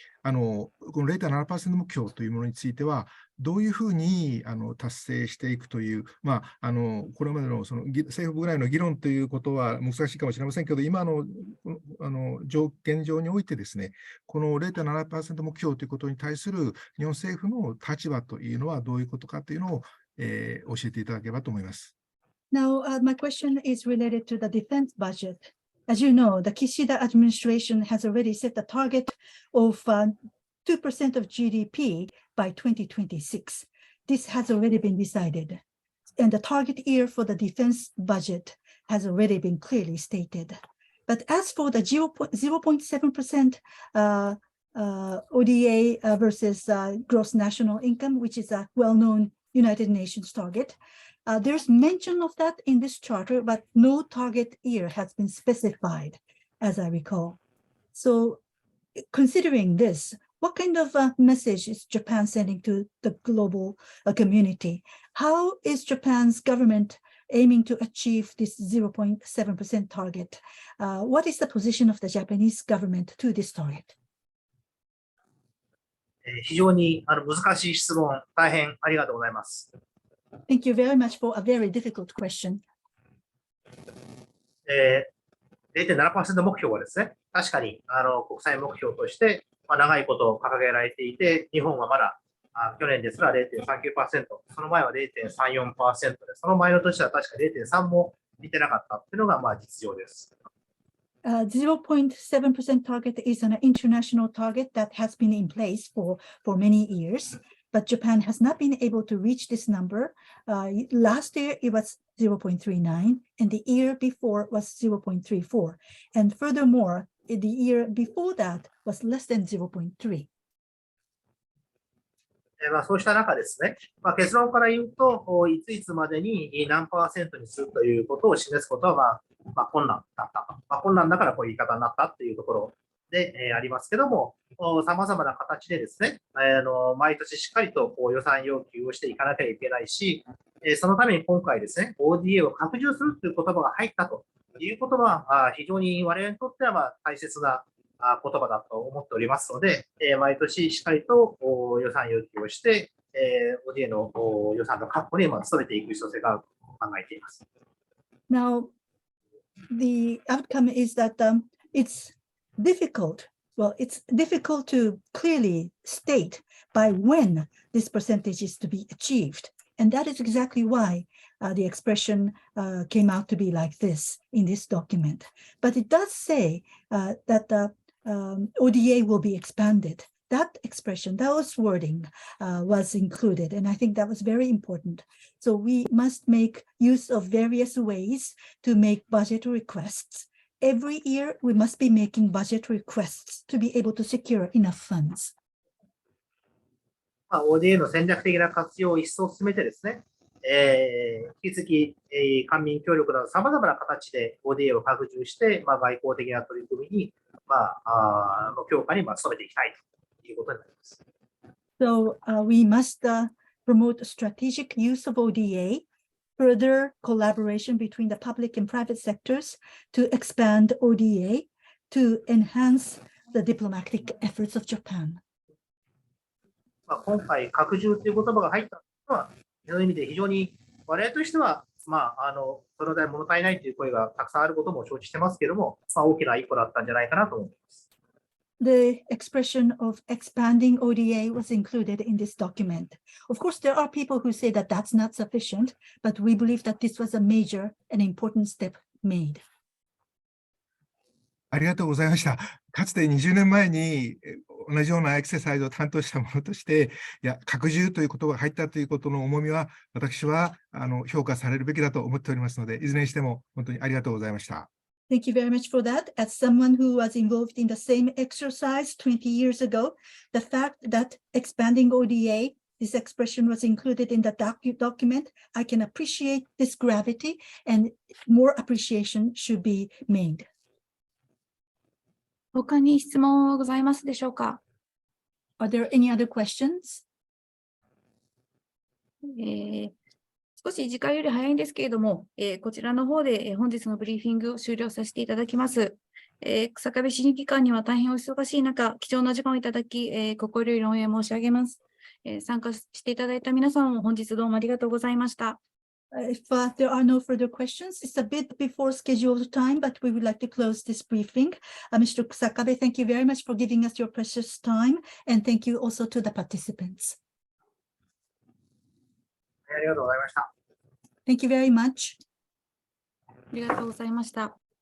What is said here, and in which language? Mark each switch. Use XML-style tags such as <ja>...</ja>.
<ja>この 0.7% 目標というものについては、どういうふうに達成していくという、これまでのその政府ぐらいの議論ということは難しいかもしれませんけど、今の現状においてですね、この 0.7% 目標ということに対する日本政府の立場というのはどういうことかというのを、教えていただければと思います。</ja> <en>Now, my question is related to the defense budget. As you know, the Kishida administration has already set the target of 2% of GDP by 2026. This has already been decided. And the target year for the defense budget has already been clearly stated. But as for the 0.7% ODA versus gross national income, which is a well-known United Nations target, there's mention of that in this charter, but no target year has been specified, as I recall. So considering this, what kind of message is Japan sending to the global community? How is Japan's government aiming to achieve this 0.7% target? What is the position of the Japanese government to this target?</en> <ja>非常に難しい質問、大変ありがとうございます。</ja> <en>Thank you very much for a very difficult question.</en> <ja>0.7% 目標はですね、確かに国際目標として、長いこと掲げられていて、日本はまだ去年ですら 0.39%、その前は 0.34% で、その前の年は確か 0.3 も見てなかったというのが実情です。</ja> <en>0.7% target is an international target that has been in place for many years, but Japan has not been able to reach this number. Last year, it was 0.39, and the year before was 0.34. And furthermore, the year before that was less than 0.3.</en> <ja>そうした中ですね、結論から言うと、いついつまでに何%にするということを示すことは、困難だったと。困難だからこういう言い方になったというところで、ありますけども、さまざまな形でですね、毎年しっかりと予算要求をしていかなきゃいけないし、そのために今回ですね、ODA を拡充するという言葉が入ったということは、非常に我々にとっては大切な言葉だと思っておりますので、毎年しっかりと予算要求をして、ODA の予算の確保に努めていく必要性があると考えています。</ja> <en>Now, the outcome is that it's difficult to clearly state by when this percentage is to be achieved. And that is exactly why the expression came out to be like this in this document. But it does say that the ODA will be expanded. That expression, that wording was included, and I think that was very important. So we must make use of various ways to make budget requests. Every year, we must be making budget requests to be able to secure enough funds.</en> <ja>ODA の戦略的な活用を一層進めてですね、引き続き、官民協力などさまざまな形で ODA を拡充して、外交的な取り組みに、の強化に努めていきたいということになります。</ja> <en>So we must promote strategic use of ODA, further collaboration between the public and private sectors to expand ODA to enhance the diplomatic efforts of Japan.</en> <ja>今回、拡充という言葉が入ったのは、そういう意味で非常に我々としては、その代物足りないという声がたくさんあることも承知してますけれども、大きな一歩だったんじゃないかなと思います。</ja> <en>The expression of expanding ODA was included in this document. Of course, there are people who say that that's not sufficient, but we believe that this was a major and important step made.</en> <ja>ありがとうございました。かつて20年前に同じようなエクササイズを担当したものとして、いや、拡充ということが入ったということの重みは、私は評価されるべきだと思っておりますので、いずれにしても本当にありがとうございました。</ja> <en>Thank you very much for that. As someone who was involved in the same exercise 20 years ago, the fact that expanding ODA, this expression was included in the document, I can appreciate this gravity and more appreciation should be made.</en> <ja>他に質問はございますでしょうか。</ja> <en>Are there any other questions?</en> <ja>少し時間より早いんですけれども、こちらの方で、本日のブリーフィングを終了させていただきます。日下部審議官には大変お忙しい中、貴重な時間をいただき、心より御礼申し上げます。参加していただいた皆さんも本日どうもありがとうございました。</ja> <en>If there are no further questions, it's a bit before scheduled time, but we would like to close this briefing. Mr. KUSAKABE, thank you very much for giving us your precious time, and thank you also to the participants.</en> <ja>ありがとうございました。</ja> <en>Thank you very much.</en> <ja>ありがとうございました。</ja>